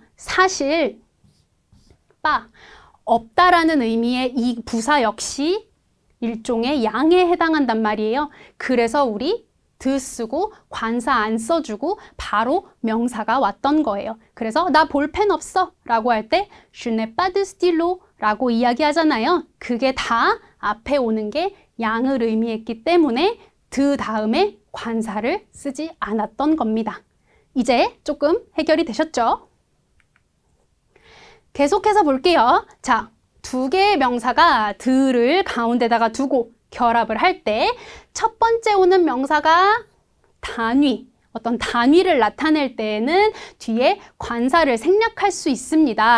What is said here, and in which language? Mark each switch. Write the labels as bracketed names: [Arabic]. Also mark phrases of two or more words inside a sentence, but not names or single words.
[Korean] 사실 없다라는 의미의 이 부사 역시 일종의 양에 해당한단 말이에요. 그래서 우리 드 쓰고 관사 안 써주고 바로 명사가 왔던 거예요. 그래서 나 볼펜 없어 라고 할 때 [French] Je n'ai pas de stylo [Korean] 라고 이야기하잖아요. 그게 다 앞에 오는 게 양을 의미했기 때문에 드 다음에 관사를 쓰지 않았던 겁니다. 이제 조금 해결이 되셨죠? 계속해서 볼게요. 자, 두 개의 명사가 드를 가운데다가 두고 결합을 할 때 첫 번째 오는 명사가 단위, 어떤 단위를 나타낼 때에는 뒤에 관사를 생략할 수 있습니다.